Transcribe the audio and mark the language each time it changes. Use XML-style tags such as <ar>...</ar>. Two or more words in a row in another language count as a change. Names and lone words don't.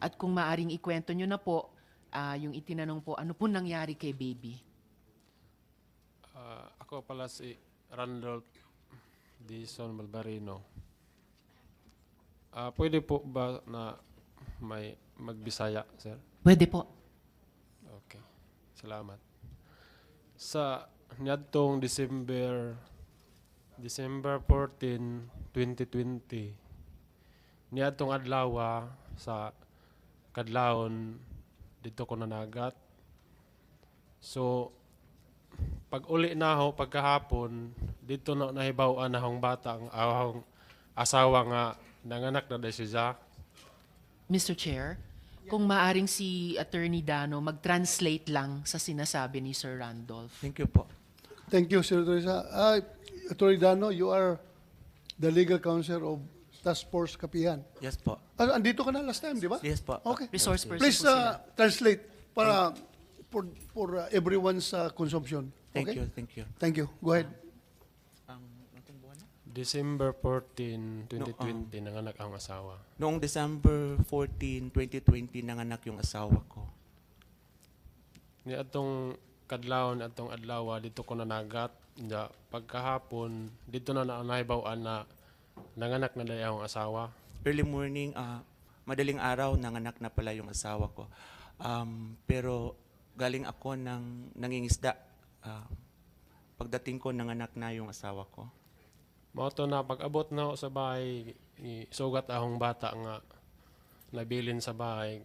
<tl>At kung maaring ikwento nyo na po, yung itinanong po, ano po nangyari kay baby? Ako pala si Randolph Dison Malbarino. Pwede po ba na may magbisaya, sir? Pwede po. Okay. Salamat.</tl> <ceb>Sa niadtong December 14, 2020, niadtong adlaw sa kadlawon dito ko nanagat. So pag uli na ho pagkahapon dito na nahibaw-an na hong bata ang ahong asawa nga nanganak na dahil siya.</ceb> <en>Mr.</en> <tl>Chair, kung maaring si Attorney Dano mag-translate lang sa sinasabi ni Sir Randolph.</tl> <en>Thank you po. Thank you, Senator Risa. Attorney Dano, you are the legal counsel of Task Force Kapihan. Yes po.</en> <tl>Andito ka na</tl> <en>last time,</en> <tl>di ba?</tl> <en>Yes po. Okay. Resource person Please</en> <tl>po sila.</tl> <en>translate para for everyone's consumption. Thank Okay? you, thank you. Thank you. Go ahead.</en> <tl>Anong buwan na? December 14, 2020 nanganak ang asawa. Noong December 14, 2020, nanganak yung asawa ko.</tl> <ceb>Ni atong kadlawon atong adlaw dito ko nanagat. Nya pagkahapon dito na nahibaw-an na nanganak na dahil ang asawa.</ceb> <en>Early morning,</en> <tl>madaling araw, nanganak na pala yung asawa ko. Pero galing ako ng nangingisda. Pagdating ko, nanganak na yung asawa ko.</tl> <ceb>Mao to na pag-abot na ako sa bahay, sugat akong bata nga nabilin sa bahay.</ceb>